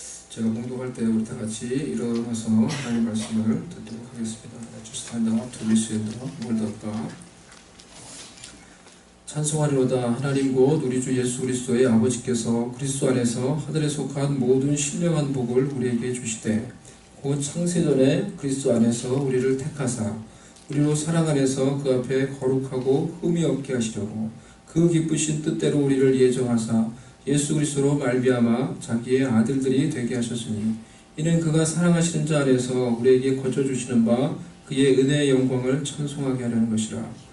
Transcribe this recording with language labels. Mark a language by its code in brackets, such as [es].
[ko] 제가 봉독할 때 우리 다 같이 일어나서 하나님의 말씀을 듣도록 하겠습니다. [en] Just stand up to listen to the word of God. [ko] 찬송하리로다. 하나님 곧 우리 주 예수 그리스도의 아버지께서 그리스도 안에서 하늘에 속한 모든 신령한 복을 우리에게 주시되 곧 창세전에 그리스도 안에서 우리를 택하사 우리로 사랑 안에서 그 앞에 거룩하고 흠이 없게 하시려고 그 기쁘신 뜻대로 우리를 예정하사 예수 그리스도로 말미암아 자기의 아들들이 되게 하셨으니 이는 그가 사랑하시는 자 안에서 우리에게 거쳐주시는 바 그의 은혜의 영광을 찬송하게 하려는 것이라.